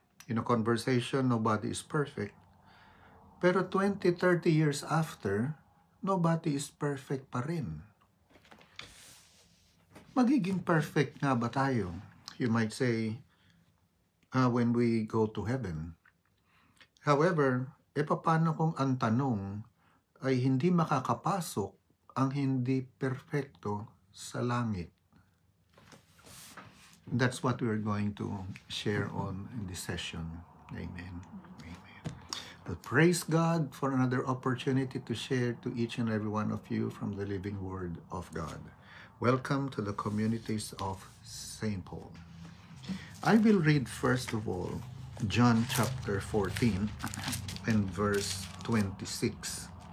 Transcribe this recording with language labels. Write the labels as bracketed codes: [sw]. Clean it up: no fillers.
[en] In a conversation, nobody is perfect. [tl] Pero [en] 20, 30 years after, nobody is perfect [tl] pa rin. Magiging perfect nga ba tayo? [en] You might say, when we go to heaven. However, [tl] paano kung ang tanong ay hindi makakapasok ang hindi perfecto sa langit? [en] That's what we're going to share on in this session. Amen. Amen. But praise God for another opportunity to share to each and every one of you from the living Word of God. Welcome to the communities of St. Paul. I will read first of all John chapter 14 and verse 26.